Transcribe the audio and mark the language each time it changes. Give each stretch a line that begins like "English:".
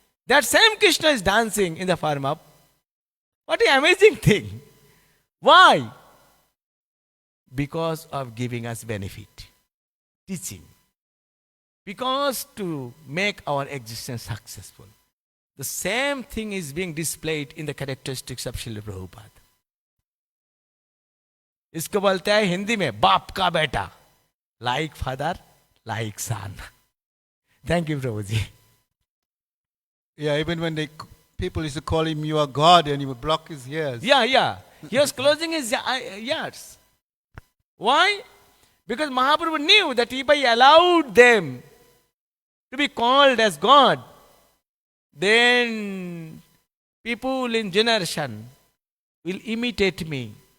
English: That same Krishna is dancing in the form of... What an amazing thing. Why? Because of giving us benefit, teaching. Because to make our existence successful. The same thing is being displayed in the characteristics of Srila Prabhupada.
Hindi: इसको बोलते हैं हिंदी में बाप का बेटा,
English: like father, like son. Thank you, Prabhuji. Yeah, even when people used to call him you are God and he would block his ears. Yeah. He was closing his ears. Why? Because Mahaprabhu knew that if I allowed them to be called as God, then people in generation will imitate me.